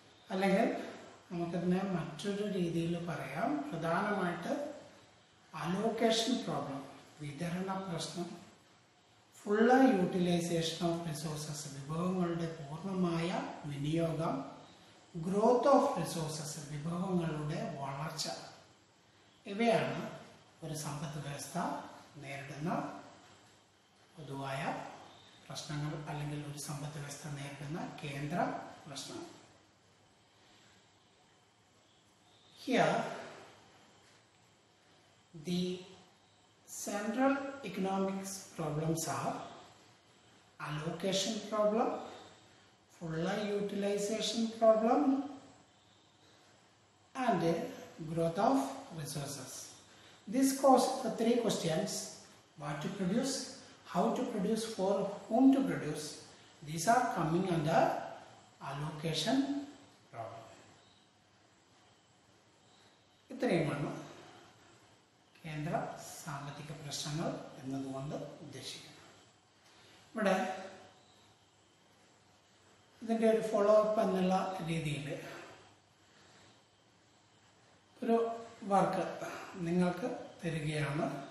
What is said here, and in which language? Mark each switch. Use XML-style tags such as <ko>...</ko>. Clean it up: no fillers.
<ml>അല്ലെങ്കിൽ നമുക്കതിനെ മറ്റൊരു രീതിയിൽ പറയാം, പ്രധാനമായിട്ട്</ml> <en>allocation problem,</en> <ml>വിതരണ പ്രശ്നം,</ml> <en>full utilization of resources,</en> <ml>വിഭവങ്ങളുടെ പൂർണ്ണമായ വിനിയോഗം,</ml> <en>growth of resources,</en> <ml>വിഭവങ്ങളുടെ വളർച്ച, ഇവയാണ് ഒരു സമ്പദ് വ്യവസ്ഥ നേരിടുന്ന പൊതുവായ പ്രശ്നങ്ങൾ അല്ലെങ്കിൽ ഒരു സമ്പദ് വ്യവസ്ഥ നേരിടുന്ന കേന്ദ്ര പ്രശ്നങ്ങൾ.</ml> <en>Here, the central economics problems are allocation problem, full utilization problem and growth of resources. This causes the 3 questions: what to produce, how to produce, for whom to produce. These are coming under allocation problem.</en> <ml>ഇത്രയുമാണ് കേന്ദ്ര സാമ്പത്തിക പ്രശ്നങ്ങൾ എന്നതുകൊണ്ട് ഉദ്ദേശിക്കുന്നത്. ഇവിടെ ഇതിൻ്റെ ഒരു follow up എന്നുള്ള രീതിയിൽ ഒരു വർക്ക് നിങ്ങൾക്ക് തരികയാണ്.</ml>